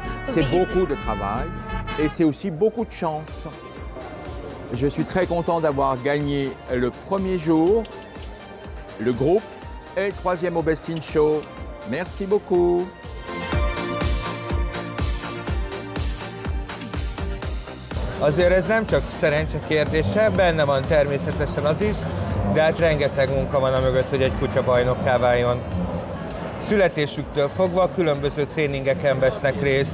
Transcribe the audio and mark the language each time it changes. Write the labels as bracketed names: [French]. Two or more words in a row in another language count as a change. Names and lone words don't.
[French] C'est beaucoup de travail et c'est aussi beaucoup de chance. Je suis très content d'avoir gagné le premier jour, le groupe et le troisième au Best in Show. Merci beaucoup. [Hungarian] Azért ez nem csak szerencse kérdése, benne van természetesen az is, de hát rengeteg munka van a mögött, hogy egy kutya bajnokká váljon. Születésüktől fogva különböző tréningeken vesznek részt.